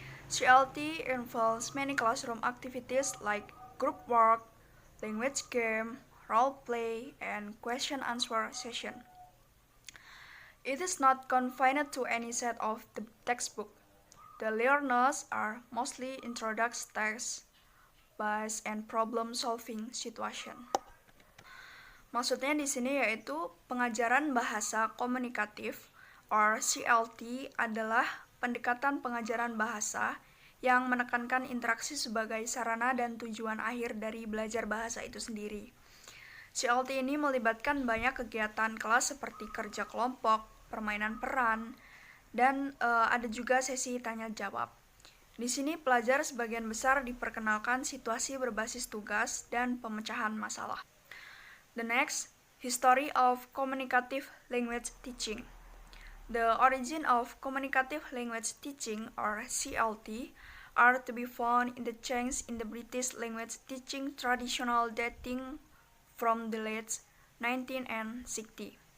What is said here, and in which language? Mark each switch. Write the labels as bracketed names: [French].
[English] CLT involves many classroom activities like group work, language game, role play, and question answer session. It is not confined to any set of the textbook. The learners are mostly introduced text based and problem solving situation. [Indonesian] Maksudnya di sini yaitu pengajaran bahasa komunikatif or CLT adalah pendekatan pengajaran bahasa yang menekankan interaksi sebagai sarana dan tujuan akhir dari belajar bahasa itu sendiri. CLT ini melibatkan banyak kegiatan kelas seperti kerja kelompok, permainan peran, dan ada juga sesi tanya jawab. Di sini pelajar sebagian besar diperkenalkan situasi berbasis tugas dan pemecahan masalah. [English] The next, history of communicative language teaching. The origin of communicative language teaching, or CLT, are to be found in the change in the British language teaching traditional dating from the late 19th and 60s.